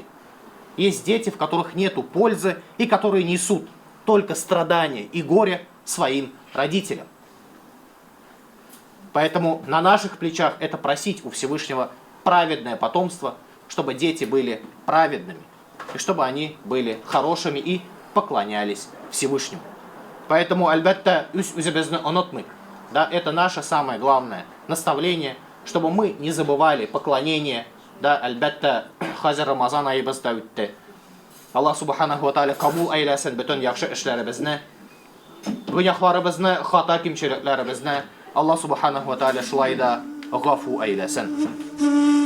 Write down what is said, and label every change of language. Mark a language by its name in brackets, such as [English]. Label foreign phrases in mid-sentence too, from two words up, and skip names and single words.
[Russian] Есть дети, в которых нету пользы, и которые несут только страдания и горе своим родителям. Поэтому на наших плечах это просить у Всевышнего праведное потомство, чтобы дети были праведными, и чтобы они были хорошими и поклонялись Всевышнему. [Tatar] Поэтому альбетта үзебезне онотмык, да, [Russian] это наше самое главное наставление, чтобы мы не забывали поклонение, [Tatar] да, альбетта хазир Рамазан айбызда үтте. [Arabic] الله سبحانه وتعالى [Tatar] кабул айласын бүтән яхшы эшләребезне, гүнәһләребезне, хата кимчелекләребезне [Arabic] الله سبحانه وتعالى [Tatar] шулай да гафу айласын.